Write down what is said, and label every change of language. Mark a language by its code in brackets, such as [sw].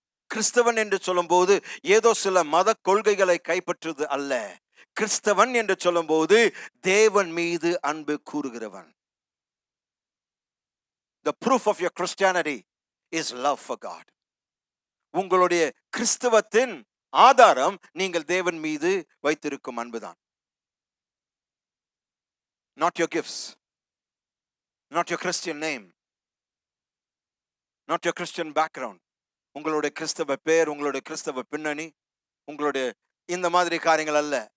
[ta] கிறிஸ்தவன் என்று சொல்லும் போது ஏதோ சில மத கொள்கைகளை கைப்பற்றுவது அல்ல. கிறிஸ்தவன் என்று சொல்லும் போது தேவன் மீது அன்பு கூறுகிறவன். [en] The proof of your Christianity is love for God. [ta] உங்களுடைய கிறிஸ்தவத்தின் ஆதாரம் நீங்கள் தேவன் மீது வைத்திருக்கும் அன்புதான். [en] Not your gifts, not your Christian name, not your Christian background. [ta] உங்களுடைய கிறிஸ்தவ பேர், உங்களுடைய கிறிஸ்தவ பின்னணி, உங்களுடைய இந்த மாதிரி காரியங்கள் அல்ல.